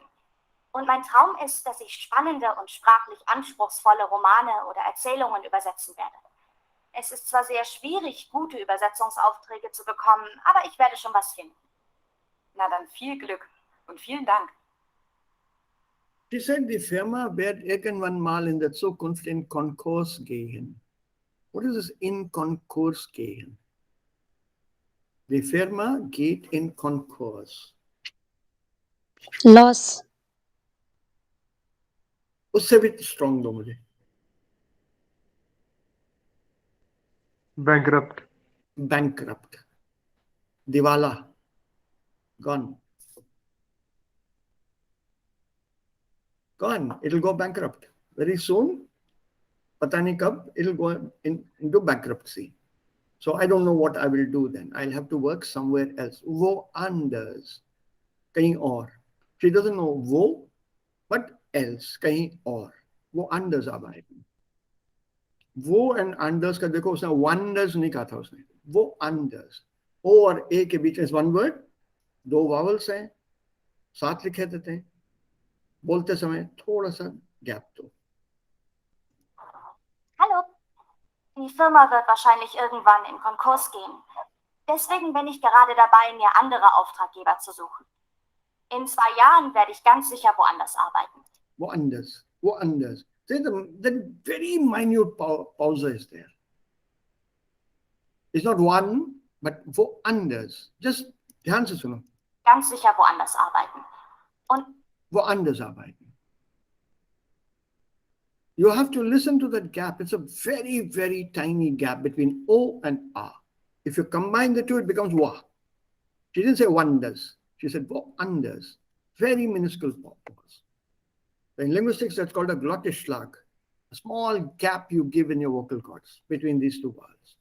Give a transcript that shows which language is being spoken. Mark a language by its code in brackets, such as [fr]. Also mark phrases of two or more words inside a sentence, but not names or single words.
[de] Und mein Traum ist, dass ich spannende und sprachlich anspruchsvolle Romane oder Erzählungen übersetzen werde. Es ist zwar sehr schwierig, gute Übersetzungsaufträge zu bekommen, aber ich werde schon was finden. Na dann viel Glück und vielen Dank. Sie said, die Firma wird irgendwann mal in der Zukunft in Konkurs gehen. [en] What is this [de] in Konkurs gehen? Die Firma geht in Konkurs. [en] Loss. [hi] उससे भी strong दो मुझे. [en] Bankrupt. Bankrupt. Diwala. Gone. Gone. It'll go bankrupt. Very soon, [hi] पता नहीं कब, [en] it'll go into bankruptcy. So I don't know what I will do then. I'll have to work somewhere else. [de] Wo anders. [hi] कहीं और. [en] She doesn't know wo, but else. [hi] कहीं और. [de] Wo anders [hi] ab आएगी. वो and anders का देखो उसने wonders नहीं कहा था उसने. वो anders. O और A के बीच में [en] one word. [hi] दो vowels हैं. साथ लिखे देते हैं. बोलते समय थोड़ा सा gap दो. [de] Hallo. Die Firma wird wahrscheinlich irgendwann in Konkurs gehen. Deswegen bin ich gerade dabei, mir andere Auftraggeber zu suchen. In 2 Jahren werde ich ganz sicher woanders arbeiten. Woanders. Woanders. [en] See, the very minute pause is there. It's not one, but woanders. [hi] Just ध्यान से सुनो. [de] Ganz sicher woanders arbeiten. Und woanders arbeiten. [en] You have to listen to that gap. It's a very, very tiny gap between O and A. If you combine the two, it becomes wa. She didn't say wonders. She said woanders. Very minuscule pause. In linguistics, that's called a Glottisschlag. A small gap you give in your vocal cords between these two vowels.